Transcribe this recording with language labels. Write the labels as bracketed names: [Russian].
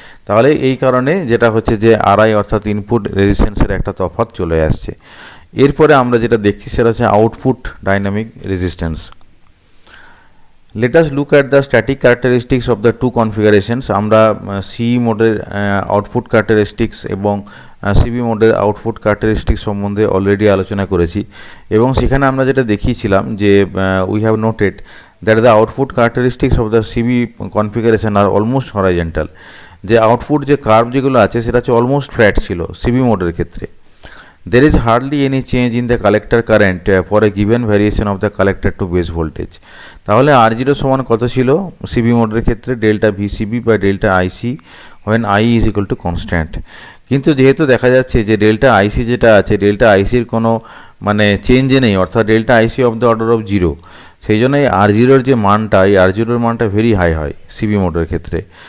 [Bangla] তাহলে এই কারণে যেটা হচ্ছে যে আরআই অর্থাৎ ইনপুট রেজিস্ট্যান্সের একটা তফাৎ চলে আসছে। এরপরে আমরা যেটা দেখছি সেটা হচ্ছে output dynamic resistance. [English] Let us look at the static characteristics of the two configurations. [Bangla] আমরা সি মোডের আউটপুট ক্যারেক্টারিস্টিক্স এবং সিবি মোডের আউটপুট ক্যারেক্টারিস্টিক্স সম্বন্ধে অলরেডি আলোচনা করেছি, এবং সেখানে আমরা যেটা দেখিয়েছিলাম যে [English] we have noted that the output characteristics of the CB configuration are almost horizontal, [Bangla] যে আউটপুট যে কার্ভ যেগুলো আছে সেটা হচ্ছে অলমোস্ট ফ্ল্যাট ছিল সিবি মোডের ক্ষেত্রে। [English] There is hardly any change in the collector current for a given variation of the collector to base voltage. [Bangla] তাহলে R0 সমান কত ছিল সিবি মোডের ক্ষেত্রে, ডেল্টা ভিসিবি বা delta IC [English] when I is equal to constant। [Bangla] কিন্তু যেহেতু দেখা যাচ্ছে যে ডেল্টা আইসি যেটা আছে ডেল্টা আইসির কোনো মানে চেঞ্জে নেই, অর্থাৎ delta IC of the order of 0, সেই জন্যই R0-র যে মানটা এই R0-র মানটা ভেরি হাই হয় সিবি মোডের ক্ষেত্রে।